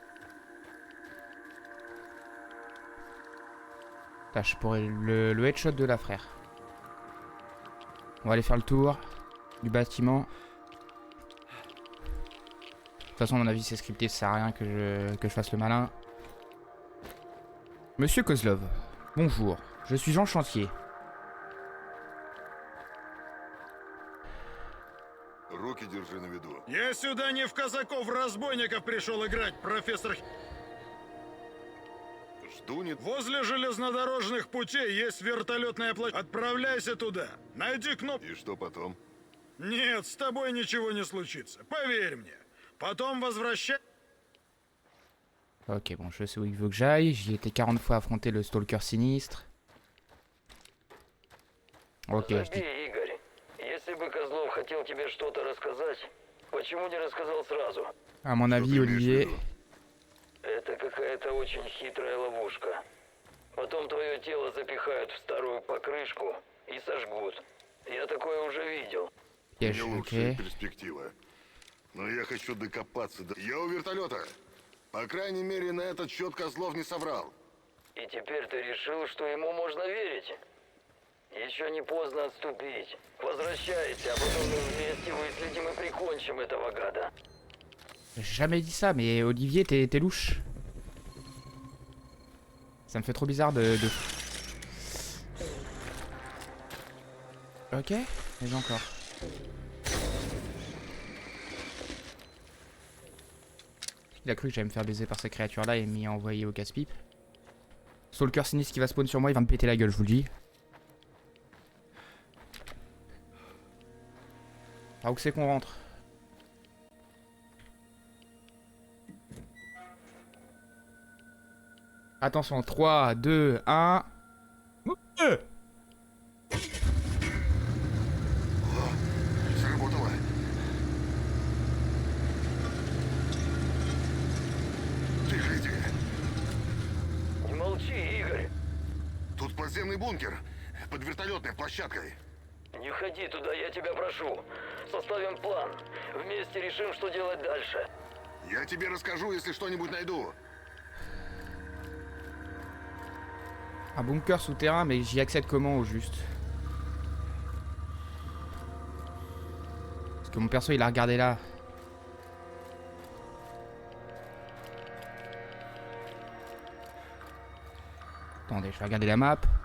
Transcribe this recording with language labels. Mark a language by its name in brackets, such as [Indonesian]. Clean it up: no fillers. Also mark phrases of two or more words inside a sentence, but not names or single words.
[French] Là, je pourrais le headshot de la frère. On va aller faire le tour du bâtiment. De toute façon, à mon avis, c'est scripté, ça sert à rien que je fasse le malin. Monsieur Kozlov, bonjour. Je suis en chantier. [Russian] Руки держи на виду. Я сюда не в казаков-разбойников пришел играть, профессор. Жду не... Возле железнодорожных путей есть вертолетная площадка. Отправляйся туда. Найди кнопку. И что потом? Нет, с тобой ничего не случится. Поверь мне. Потом возвращай. [French] Ok, bon, je sais où il veut que j'aille. J'y ai été 40 fois affronter le stalker sinistre. Ok, je dis... [Russian] Забей, Игорь. Если бы Козлов хотел тебе что-то рассказать, почему не рассказал сразу? [French] À mon [Russian] Что [French] avis, [Russian] ты имеешь в [French] Olivier... [Russian] виду? Это какая-то очень хитрая ловушка. Потом твое тело запихают в старую покрышку и сожгут. Я такое уже видел. [French] Piège, [Russian] Не лучшая [French] ok. [Russian] перспектива. Но я хочу докопаться до... Я у вертолета. По крайней мере, на этот счет Козлов не соврал. И теперь ты решил, что ему можно верить? Еще не поздно отступить. Возвращайся, а потом мы вместе выследим и прикончим этого гада. [French] J'ai jamais dit ça, mais Olivier, t'es louche. Ça me fait trop bizarre de... Ok, mais encore. Il a cru que j'allais me faire baiser par ces créatures-là et m'y envoyer au casse-pipe. Stalker sinistre qui va spawn sur moi, il va me péter la gueule, je vous le dis. Par où c'est qu'on rentre? Attention, 3, 2, 1... [Russian] Заработало. Тихо иди. Не молчи, Игорь. Тут подземный бункер под вертолетной площадкой. Не ходи туда, я тебя прошу. Составим план. Вместе решим, что делать дальше. Я тебе расскажу, если что-нибудь найду. [French] Un bunker souterrain, mais j'y accède comment au juste? Parce que mon perso il a regardé là. Attendez, je vais regarder la map.